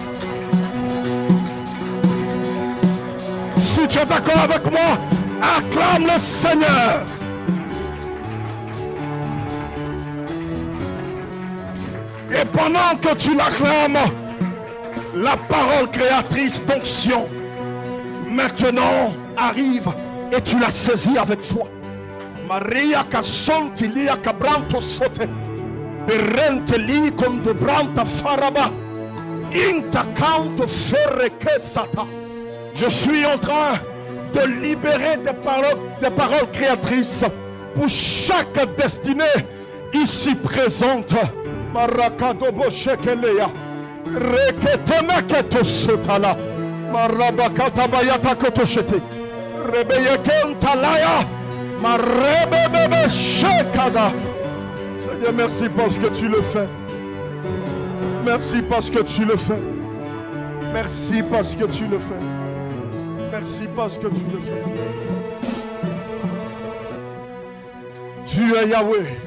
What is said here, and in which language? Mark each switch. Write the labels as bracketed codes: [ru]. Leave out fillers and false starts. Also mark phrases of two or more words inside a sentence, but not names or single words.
[fr] Si tu es d'accord avec moi, acclame le Seigneur. Et pendant que tu l'acclames, la parole créatrice d'onction maintenant arrive et tu la saisis avec foi. Maria Casontilia Cabranto Sote, Berenteli Condobranta Faraba, Intacanto Ferrekesata. Je suis en train de libérer des paroles créatrices pour chaque destinée ici présente. Marakadobo Shekelea. Reketemeketo Sotala. Marabakata Bayata Kotoshete. Rebeyekentalaya. Marebebebe Shekada. Seigneur, merci parce que tu le fais. Merci parce que tu le fais. Merci parce que tu le fais. Merci parce que tu le fais. Tu es Yahweh.